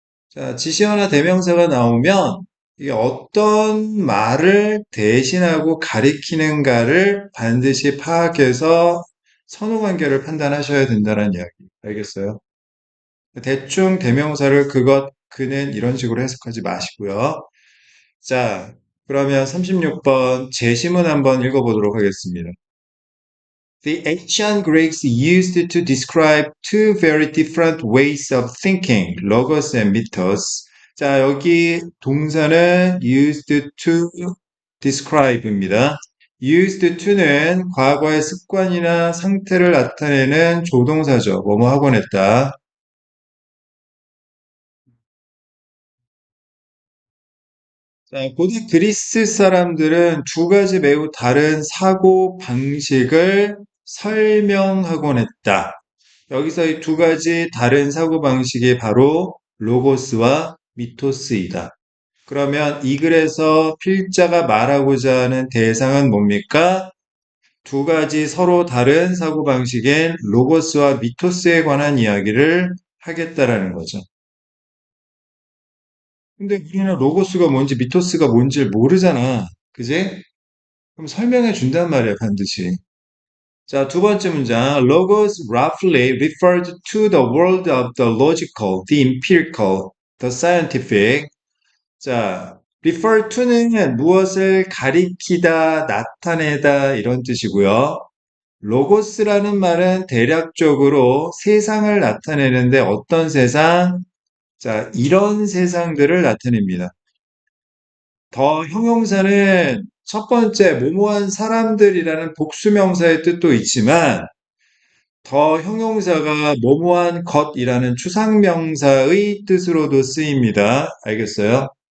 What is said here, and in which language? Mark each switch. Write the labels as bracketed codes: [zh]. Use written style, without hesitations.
[ko] 자, 지시어나 대명사가 나오면 이게 어떤 말을 대신하고 가리키는가를 반드시 파악해서 선후 관계를 판단하셔야 된다는 이야기. 알겠어요? 대충 대명사를 그것, 그는 이런 식으로 해석하지 마시고요. 자, 그러면 36번 제시문 한번 읽어보도록 하겠습니다. [en] The ancient Greeks used to describe two very different ways of thinking, logos and mythos. [ko] 자, 여기 동사는 [en] used to describe [ko] 입니다. used to는 과거의 습관이나 상태를 나타내는 조동사죠. 뭐뭐 하곤 했다. 자, 고대 그리스 사람들은 두 가지 매우 다른 사고 방식을 설명하곤 했다. 여기서 이 두 가지 다른 사고 방식이 바로 로고스와 미토스이다. 그러면 이 글에서 필자가 말하고자 하는 대상은 뭡니까? 두 가지 서로 다른 사고 방식인 로고스와 미토스에 관한 이야기를 하겠다라는 거죠. 근데 우리는 로고스가 뭔지 미토스가 뭔지를 모르잖아. 그지? 그럼 설명해 준단 말이야, 반드시. 자, 두 번째 문장. [en] Logos roughly referred to the world of the logical, the empirical, the scientific. [ko] 자, refer to는 무엇을 가리키다, 나타내다 이런 뜻이고요. 로고스라는 말은 대략적으로 세상을 나타내는데 어떤 세상? 자, 이런 세상들을 나타냅니다. 더 형용사는 첫 번째, 모모한 사람들이라는 복수명사의 뜻도 있지만, 더 형용사가 모모한 것이라는 추상명사의 뜻으로도 쓰입니다. 알겠어요?